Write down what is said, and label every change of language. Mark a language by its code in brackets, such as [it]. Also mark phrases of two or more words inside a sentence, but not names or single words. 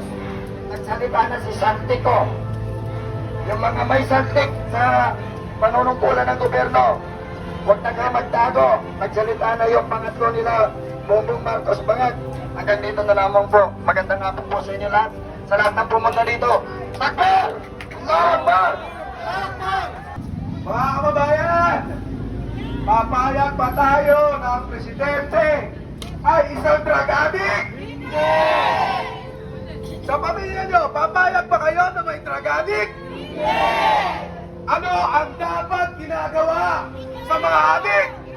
[tl] Nagsalita na si Santico. Yung mga may santik sa panunungkulan ng gobyerno, huwag na kayo magtago. Nagsalita na yung pangatlo nila, Bongbong Marcos Bangag. Hanggang dito na lamang po. Magandang hapon po sa inyo lahat. Sa lahat ng pumunta dito. [ar] Takbir! Allahu Akbar! [tl] Mga kababayan, papayag ba tayo na ang presidente ay isang [en] drug addict? [tl] Sa pamilya nyo, papayag ba kayo na may [en] drug addict? [tl] Ano ang dapat ginagawa sa mga addict?